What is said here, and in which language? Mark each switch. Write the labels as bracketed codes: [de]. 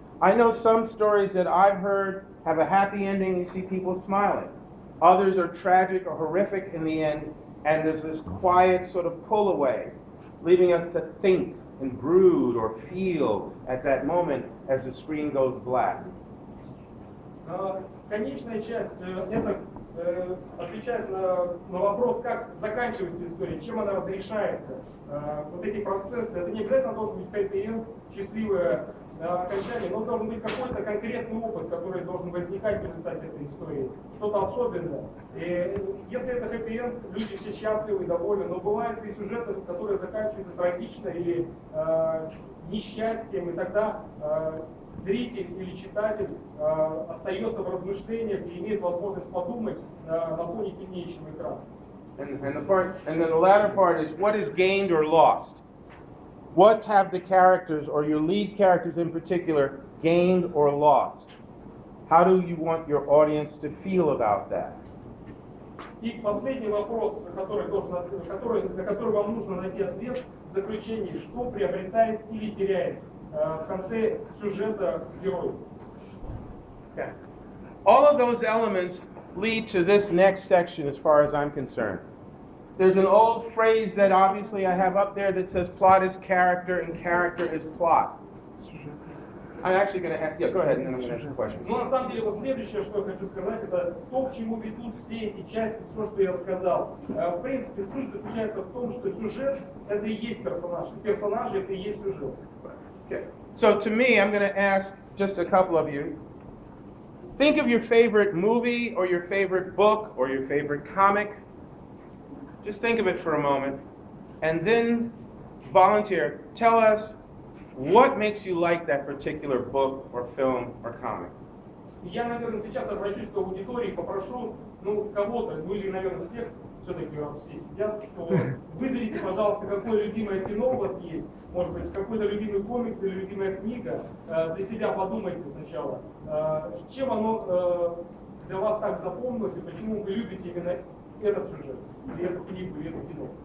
[en] I know some stories that I've heard have a happy ending, you see people smiling. Others are tragic or horrific in the end, and there's this quiet sort of pull away, leaving us to think and brood or feel at that moment as the screen goes black. [ru] Конечная часть это отвечает на вопрос, как заканчивается история, чем она разрешается. Вот эти процессы, это не обязательно должен быть хэппи-энд, счастливое окончание, но должен быть какой-то конкретный опыт, который должен возникать в результате этой истории, что-то особенное. И если это хэппи-энд, люди все счастливы и довольны, но бывают и сюжеты, которые заканчиваются трагично или несчастьем, и тогда зритель или читатель остается в размышлениях и имеет возможность подумать на фоне темнеющего экрана. [en] And then the latter part is what is gained or lost? What have the characters, or your lead characters in particular, gained or lost? How do you want your audience to feel about that? [ru] И последний вопрос, на который вам нужно найти ответ в заключении: что приобретает или теряет в конце сюжета герой. [en] Okay. All of those elements lead to this next section as far as I'm concerned. There's an old phrase that obviously I have up there that says plot is character and character is plot. I'm actually going to ask, yeah, go ahead, and then I'm going to ask a question. [ru] Но на самом деле вот следующее, что я хочу сказать, это то, к чему ведут все эти части, все, что я сказал. В принципе, суть заключается в том, что сюжет — это и есть персонаж, и персонажи — это и есть сюжет. [en] Okay. So to me, I'm going to ask just a couple of you. Think of your favorite movie or your favorite book or your favorite comic. Just think of it for a moment. And then volunteer. Tell us what makes you like that particular book or film or comic. [ru] Я, наверное, сейчас обращусь к аудитории и попрошу, кого-то, или, наверное, всех, все-таки раз все сидят, что выберите, пожалуйста, какое любимое кино у вас есть, может быть, какой-то любимый комикс или любимая книга, для себя подумайте сначала, чем оно для вас так запомнилось и почему вы любите именно этот сюжет, или эту книгу, или это кино.